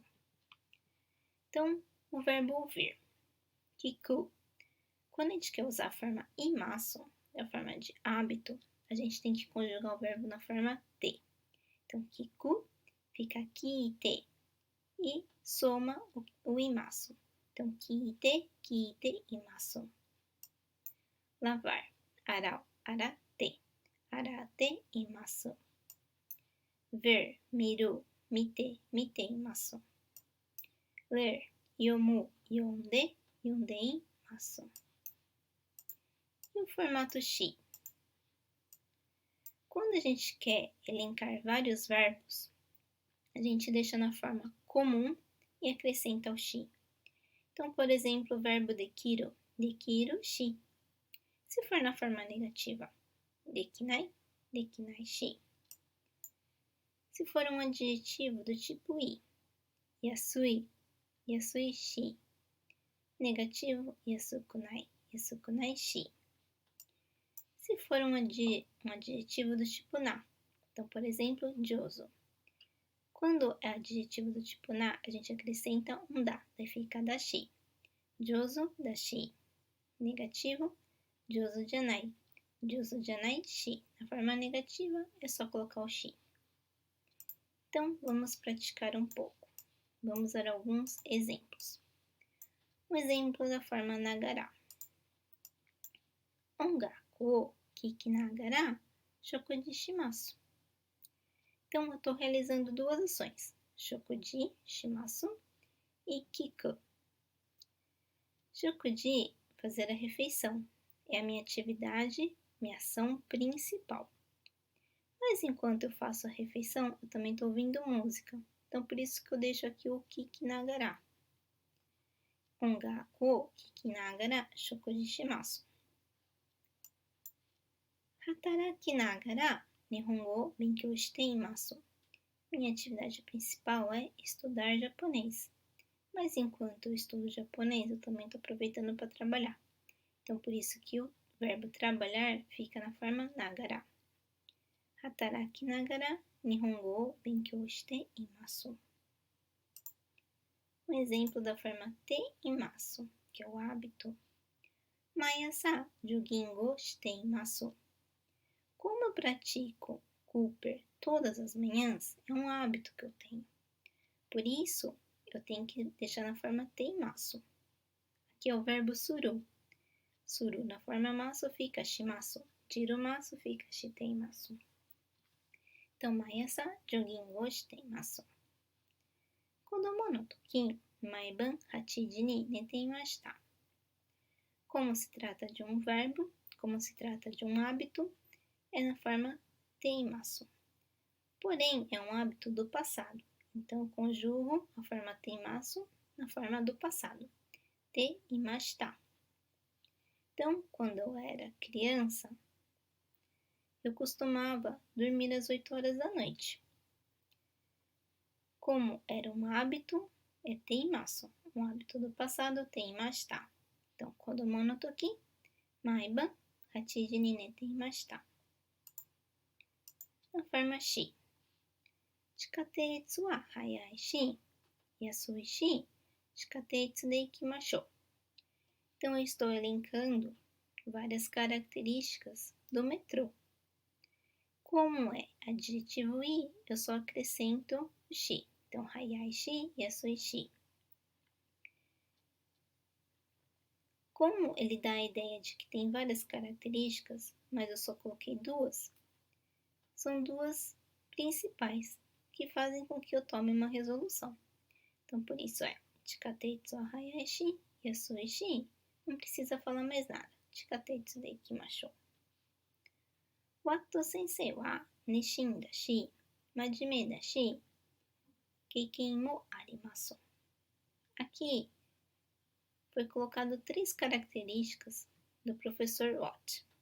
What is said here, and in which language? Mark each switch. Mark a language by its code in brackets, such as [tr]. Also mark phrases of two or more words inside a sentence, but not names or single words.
[pt] Então, o verbo ouvir, kiku. Quando a gente quer usar a forma imasu, a forma de hábito, a gente tem que conjugar o verbo na forma te. Então, kiku fica kiite e soma o imasu. Então, [ja] 聞いて、聞いて、います. [pt] Lavar, [ja] 洗う、洗って、洗って、います. [pt] Ver, [ja] 見る、見て、見て、います. [pt] Ler, [ja] 読む、読んで、読んで、います. [pt] E o formato shi. Quando a gente quer elencar vários verbos, a gente deixa na forma comum e acrescenta o shi. Então, por exemplo, o verbo [ja] できる、できるし. [pt] Se for na forma negativa, [ja] できない、できないし. [pt] Se for um adjetivo do tipo i, [ja] 安い、安いし. Negativo, 安くない、安くないし. [pt] Se for um adjetivo do tipo na, então, por exemplo, joso. Quando é adjetivo do tipo na, a gente acrescenta um da, daí fica dashi. [ja] 上手、だし. Negativo, 上手じゃない. 上手じゃない、し. [pt] Na forma negativa, é só colocar o shi. Então, vamos praticar um pouco. Vamos dar alguns exemplos. Um exemplo da forma nagara. [ja] 音楽を聞きながら食事します. [pt] Então, eu estou realizando 2 ações. [ja] 食事します e kiku. Shokuji, [pt] fazer a refeição. é a minha atividade, minha ação principal. Mas enquanto eu faço a refeição, eu também estou ouvindo música. Então, por isso que eu deixo aqui o kikinagara. [ja] 音楽を聞きながら食事します. 働きながら日本語を勉強しています. [pt] Minha atividade principal é estudar japonês. Mas enquanto eu estudo japonês, eu também estou aproveitando para trabalhar. Então, por isso que o verbo trabalhar fica na forma nagara. [ja] 働きながら日本語を勉強しています. [pt] Um exemplo da forma [ja] ています, [pt] que é o hábito. [ja] 毎朝ジョギングしています. [pt] Como eu pratico Cooper todas as manhãs, é um hábito que eu tenho. Por isso, eu tenho que deixar na forma [ja] ています. [pt] Aqui é o verbo suru. Suru na forma masu fica shimasu. Jirumasu fica shiteimasu. Então, [ja] 毎朝ジョギングしています. 子供の時、毎晩8時に寝ていました. [pt] Como se trata de um verbo, como se trata de um hábito, é na forma [ja] ています. [pt] Porém, é um hábito do passado. Então, eu conjugo a forma [ja] ています [pt] na forma do passado. [ja] ていました. [pt] Então, quando eu era criança, eu costumava dormir às 8 horas da noite. Como era um hábito, é [ja] ています. [pt] Um hábito do passado, [ja] ていました. [pt] Então, [ja] 子供の時、毎晩8時に寝ていました. [pt] Na forma shi. [ja] 地下鉄は速いし、安いし、地下鉄で行きましょう. [pt] Então, eu estou elencando várias características do metrô. Como é adjetivo i, eu só acrescento o shi. Então, [ja] 速いし、安いし. [pt] Como ele dá a ideia de que tem várias características, mas eu só coloquei duas, são duas principais que fazem com que eu tome uma resolução. Então, por isso é [ja] 地下鉄は速いし、安いし. [pt] Não precisa falar mais nada. [ja] 地下鉄で行きましょう. ワト先生は熱心だし、真面目だし, 経験もあります. [pt] Aqui foi colocado 3 características do professor Watt.